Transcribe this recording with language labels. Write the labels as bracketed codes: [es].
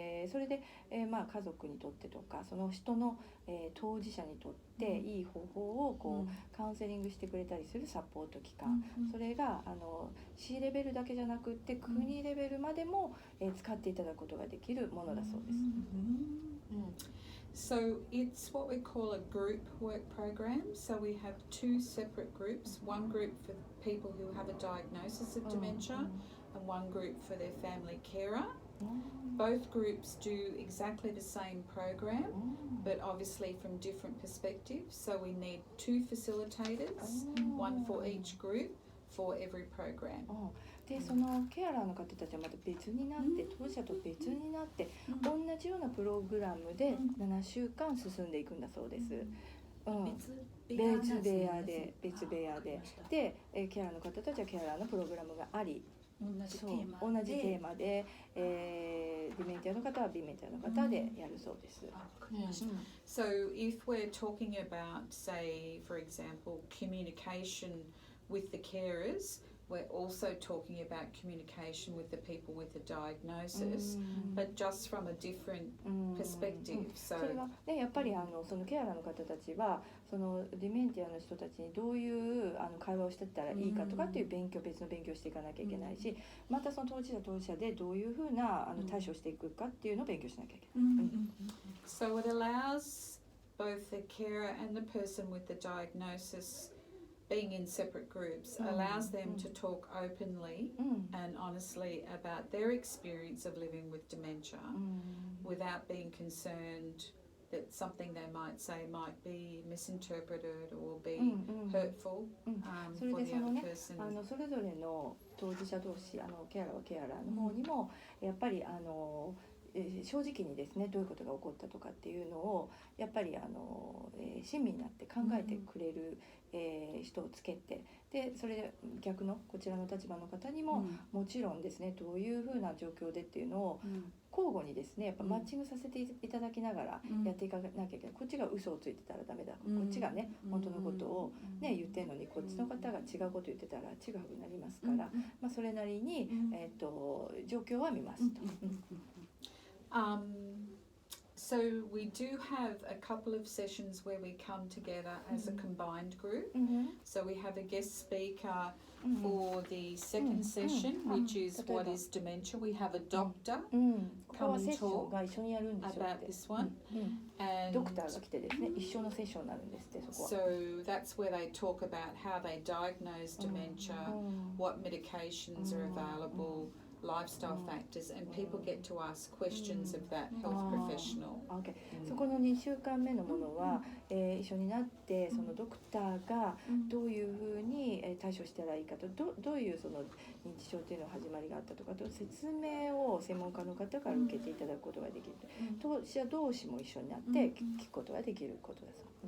[ja] それで、家族にとってとかその人の、当事者にとっていい方法をこう、カウンセリングしてくれたりするサポート機関、それが市レベルだけじゃなくって国レベルまでも、使っていただくことができるものだそうです。 [en] So it's what we call a group work program. So we have two separate groups, one group for people who have a diagnosis of dementia and one group for their family carer. Both groups do exactly the same program, but obviously from different perspectives. So we need two facilitators, one for each group for every program. [ja] でそのケアラーの方たちはまた別になって、当事者と別になって、同じようなプログラムで7週間進んでいくんだそうです。別部屋でで、ケアラーの方たちはケアラーのプログラムがあり、同じテーマで、ディメンティアの方はディメンティアの方でやるそうです。 [en] So if we're talking about, say, for example, communication with the carers,we're also talking about communication with the people with the diagnosis, but just from a different perspective. So [ja] それはね、やっぱりそのケアラーの方たちはそのディメンティアの人たちにどういう会話をしてったらいいかとかっていう別の勉強をしていかなきゃいけないし、またその当事者でどういうふうな対処していくかっていうのを勉強しなきゃいけない。 [en] So it allows both the carer and the person with the diagnosis.Being in separate groups allows them to talk openly and honestly about their experience of living with dementia without being concerned that something they might say might be misinterpreted or be hurtful for the other person. [ja] それぞれの当事者同士、ケアラーはケアラーの方にもやっぱり正直にですね、どういうことが起こったとかっていうのをやっぱり親身になって考えてくれる、人をつけて、でそれで逆のこちらの立場の方にも、もちろんですね、どういうふうな状況でっていうのを交互にですね、やっぱマッチングさせていただきながらやっていかなきゃいけない。こっちが嘘をついてたらダメだ、こっちがね本当のことをね言ってるのに、こっちの方が違うこと言ってたら違うくなりますから、それなりに状況は見ますと。 [en] So we do have a couple of sessions where we come together as a combined group. So we have a guest speaker for the second session, which is what is dementia. We have a doctor come and talk about this one. And [ja] ドクターが来てですね、一緒のセッションになるんですって、そこは。 [en] So that's where they talk about how they diagnose dementia, what medications are available, lifestyle factors, and people get to ask questions of that health professional. Okay. [ja] そこの2週間目のものは、一緒になってそのドクターがどういうふうに対処したらいいかと、どういうその認知症というの始まりがあったとかと説明を専門家の方から受けていただくことができる。当事者同士も一緒になって聞くことができることだそう。